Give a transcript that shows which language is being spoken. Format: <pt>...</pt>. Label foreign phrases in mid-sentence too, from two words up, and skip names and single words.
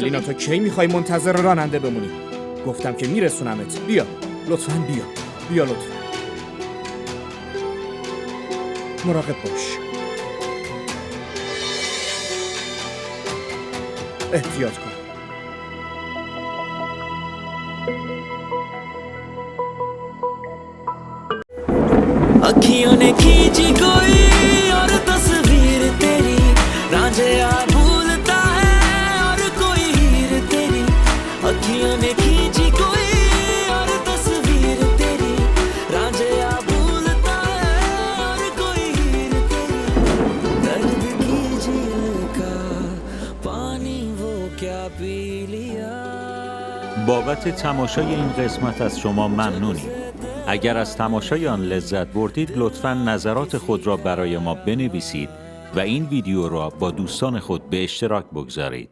<fa>الینا تو کی میخوای منتظر راننده بمونی؟ گفتم که میرسونمت. بیا لطفاً بیا لطفاً. مراقب باش. احتیاط کن.</fa> <hi>अखियों ने खींची कोई और तस्वीर तेरी रांझिया भूलता है और कोई हीर तेरी अखियों ने खींची कोई और तस्वीर तेरी रांझिया भूलता है और कोई हीर तेरी दर्द की झील का पानी वो क्या पी लिया.</hi> <fa>بابت تماشای این قسمت از شما ممنونیم. اگر از تماشای آن لذت بردید لطفاً نظرات خود را برای ما بنویسید و این ویدیو را با دوستان خود به اشتراک بگذارید.</fa>